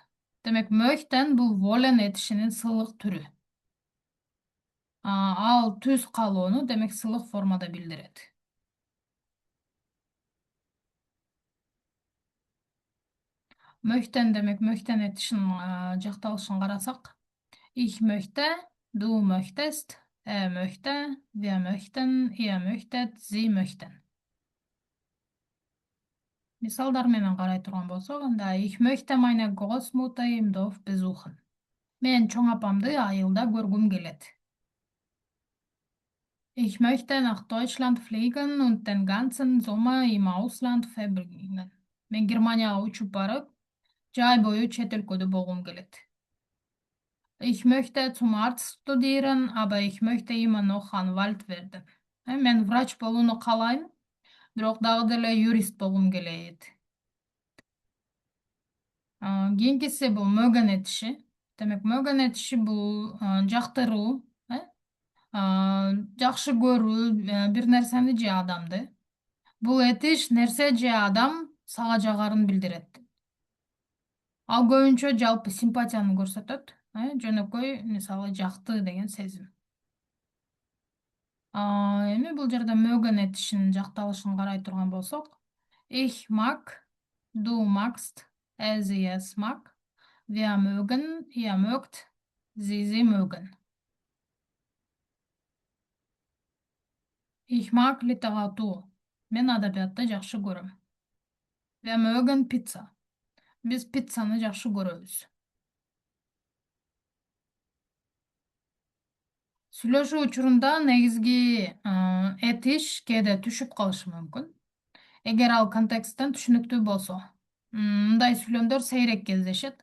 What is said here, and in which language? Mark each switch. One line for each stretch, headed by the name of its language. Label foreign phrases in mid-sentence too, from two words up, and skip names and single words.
Kyrgyz: Демек, möchten бул wollen этишинин сылык түрү. Ал түз каалоону демек сылык формада билдирет. Möchten демек möchten этишин жакталышын карасак.
German: Ich möchte, du möchtest, er möchte, wir möchten, ihr möchtet, sie möchten.
Kyrgyz: Мисалдар менен карай турган болсок, анда
German: ich möchte meine Großmutter im Dorf besuchen.
Kyrgyz: Мен чоң апамды айылда көргүм келет.
German: Ich möchte nach Deutschland fliegen und den ganzen Sommer im Ausland verbringen.
Kyrgyz: Мен Германияга учуп барып, жай бою чет өлкөдө болгум келет.
German: Ich möchte zum Arzt studieren, aber ich möchte immer noch Anwalt werden.
Kyrgyz: Мен врач болууну каалайм, бирок дагы деле юрист болгум келет. Кийинкиси бул mögen этиши. Демек, mögen этиши бул жактыруу, жакшы көрүү бир нерсени же адамды. Бул этиш нерсе же адам сага жагарын билдирет. Ал көбүнчө жалпы симпатияны көрсөтөт. Жөнөкөй, мисалы, жакты деген сезим. Эми бул жерде mögen этишинин жакталышын карай турган болсок,
German: ich mag, du magst, er sie es mag, wir mögen, ihr mögt, sie mögen. Ich mag литературу.
Kyrgyz: Мен адабиятты жакшы көрөм.
German: Wir mögen pizza.
Kyrgyz: Биз пиццаны жакшы көрөбүз. Сүйлөшүү учурунда негизги этиш кээде түшүп калышы мүмкүн. Эгер ал контексттен түшүнүктүү болсо. Мындай сүйлөмдөр сейрек кездешет.